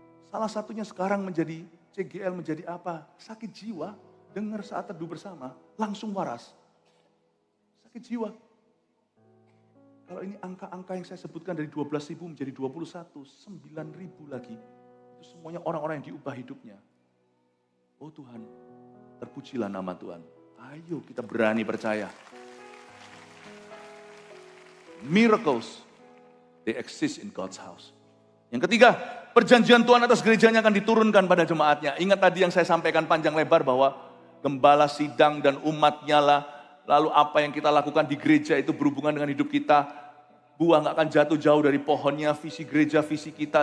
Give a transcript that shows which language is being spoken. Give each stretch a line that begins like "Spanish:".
Indonesian: Salah satunya sekarang menjadi CGL, menjadi apa? Sakit jiwa, dengar saat teduh bersama, langsung waras. Sakit jiwa. Kalau ini angka-angka yang saya sebutkan dari 12.000 menjadi 21, 9.000 lagi. Itu semuanya orang-orang yang diubah hidupnya. Oh Tuhan, terpujilah nama Tuhan. Ayo kita berani percaya.
English: Miracles, they exist in God's house.
Indonesian: Yang ketiga, perjanjian Tuhan atas gerejanya akan diturunkan pada jemaatnya. Ingat tadi yang saya sampaikan panjang lebar bahwa gembala sidang dan umatnya lah. Lalu apa yang kita lakukan di gereja itu berhubungan dengan hidup kita. Buah gak akan jatuh jauh dari pohonnya, visi gereja, visi kita.